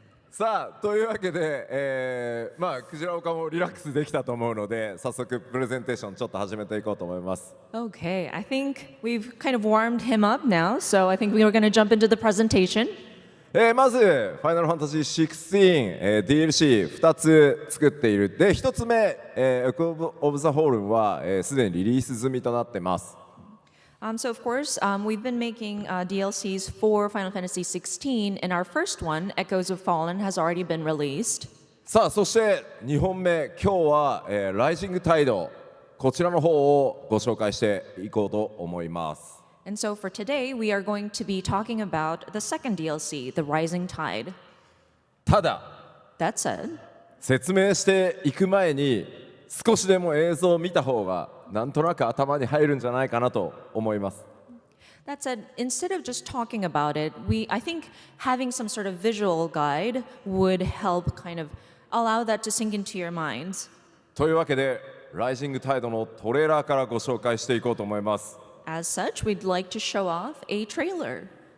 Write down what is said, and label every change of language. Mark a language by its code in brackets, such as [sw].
[ja] さあというわけで、クジラ岡もリラックスできたと思うので早速プレゼンテーションちょっと始めていこうと思います。 [en] Okay, I think we've kind of warmed him up now, so I think we were going to jump into the presentation. [ja] まず「ファイナルファンタジー16」DLC2 つ作っているで1つ目「Echo of the Fallen」はすでにリリース済みとなってます。 [en] So of course, we've been making DLCs for Final Fantasy XVI, and our first one, Echoes of Fallen, has already been released. [ja] さあそして2本目今日は「ライジングタイド」こちらの方をご紹介していこうと思います。 [en] And so for today, we are going to be talking about the second DLC, The Rising Tide. [ja] ただ [en] That said, [ja] 説明していく前に少しでも映像を見た方がなんとなく頭に入るんじゃないかなと思います。 [en] that said, instead of just talking about it, I think having some sort of visual guide would help kind of allow that to sink into your minds. [ja] というわけでライジングタイドのトレーラーからご紹介していこうと思います。 [en] As such, we'd like to show off a trailer.